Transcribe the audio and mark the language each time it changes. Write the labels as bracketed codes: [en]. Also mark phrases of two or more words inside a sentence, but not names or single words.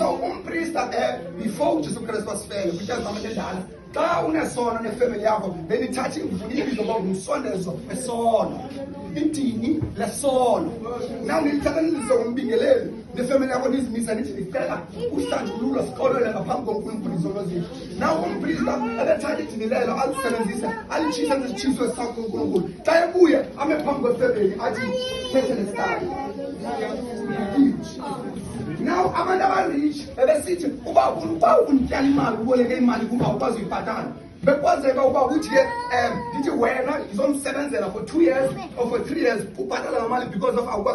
[xh] So umpriest before uJesu Kristu wasifela because bamadala xa unesono nefamily yakho then ithatha ibizo uba ngumsondezo wesono idini lesono now nilithatha nilize umbingeleli nefamily yakho nizimisa nithi ndicela usandululo siqolele ngaphambi konkulunkulu izono zethu now umpriesta ebethatha idini lelo alisebenzise alitshisa ngesitshiso esakho kunkulunkulu xa ebuye ame phambi kwefamily athi thethe lesitali. Now abantu abarich bebesithi uba unityala imali uboleke imali kuba ukwazi uyibhatala bekwazeka uba uthi ke ndithi wena ngizomsebenzela [en] for 2 years or for 3 years [xh] ubhatala ngamali [en] because of [xh] awukwazi